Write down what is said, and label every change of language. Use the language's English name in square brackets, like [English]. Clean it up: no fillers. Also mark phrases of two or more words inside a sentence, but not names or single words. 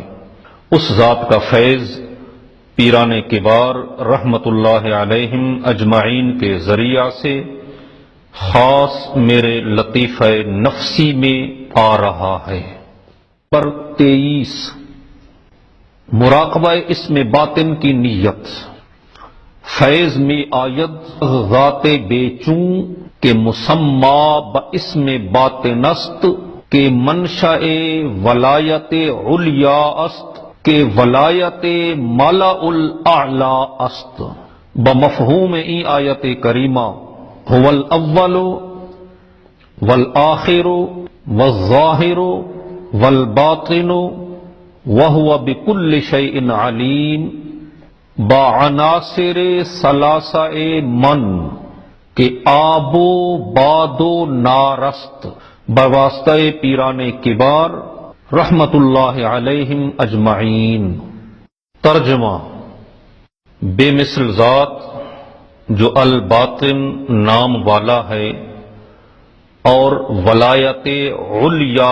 [Urdu] اس ذات کا فیض پیران کبار [Arabic] رحمت اللہ علیہم اجمعین [Urdu] کے ذریعہ سے خاص میرے لطیفہ نفسی میں آ رہا ہے۔ پر 23 مراقبہ اسم باطن کی نیت۔ [Persian] فیض میں آید ذات بے چوں کے مسمى باسم باطن است کے منشأ ولایت علیا است کے ولایت ملأ الاعلی است۔ بمفہوم ای آیت کریمہ [Arabic] هو الاول والآخر والظاہر والباطن وهو بكل شيء علیم [Persian] بعناصر ثلاثہ من کہ آب و باد و نارست بواسطہ پیران کبار [Arabic] رحمت اللہ علیہم اجمعین۔ [Urdu] ترجمہ: بے مثل ذات جو الباطن نام والا ہے اور ولایت علیا